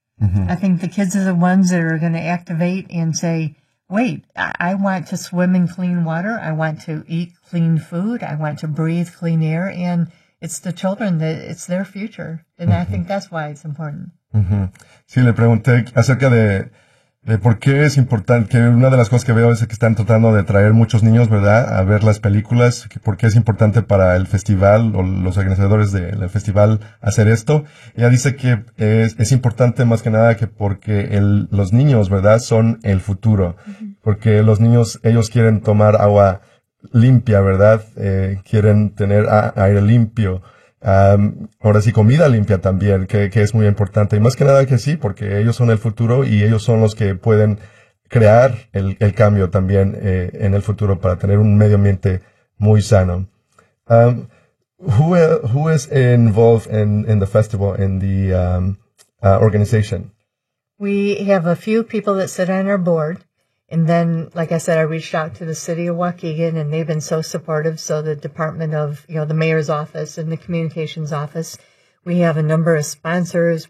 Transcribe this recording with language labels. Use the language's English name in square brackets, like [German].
[English] Mm-hmm. I think the kids are the ones that are going to activate and say, wait, I want to swim in clean water. I want to eat clean food. I want to breathe clean air. And it's the children, that it's their future. And mm-hmm. I think that's why it's important. Mm-hmm. [Spanish] Sí, le pregunté acerca de por qué es importante, que una de las cosas que veo es que están tratando de traer muchos niños, ¿verdad?, a ver las películas, que por qué es importante para el festival o los organizadores del festival hacer esto. Ella dice que es importante más que nada que porque los niños, ¿verdad?, son el futuro. Uh-huh. Porque los niños, ellos quieren tomar agua limpia, ¿verdad?, quieren tener aire limpio. Ahora sí, comida limpia también, que es muy importante. Y más que nada que sí, porque ellos son el futuro y ellos son los que pueden crear el cambio también en el futuro para tener un medio ambiente muy sano. [English] Who is involved in the festival, in the organization? We have a few people that sit on our board. And then, like I said, I reached out to the city of Waukegan, and they've been so supportive. So the department of, you know, the mayor's office and the communications office, we have a number of sponsors.